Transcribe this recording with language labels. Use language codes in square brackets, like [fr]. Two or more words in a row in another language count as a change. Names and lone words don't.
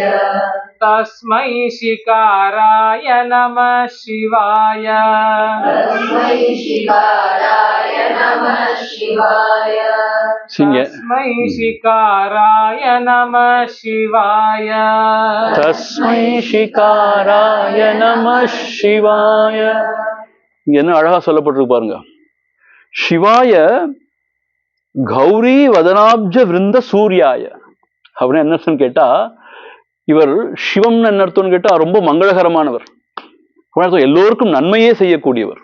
[sa] तस्मै शिकाराय नमः शिवाय तस्मै शिकाराय नमः शिवाय சிங்க तस्मै शिकाराय नमः शिवाय तस्मै शिकाराय नम शिवाय. [ta] இங்க என்ன அழகா சொல்லப்பட்டிருக்கு பாருங்க. [sa] शिवाय गौरी वदनाब्ज वृन्द सूर्याय [ta] அப்படின்னு என்ன அர்த்தம்னு கேட்டா, இவர் சிவம்னு என்ன அர்த்தம்னு கேட்டா ரொம்ப மங்களகரமானவர், எல்லோருக்கும் நன்மையே செய்யக்கூடியவர்.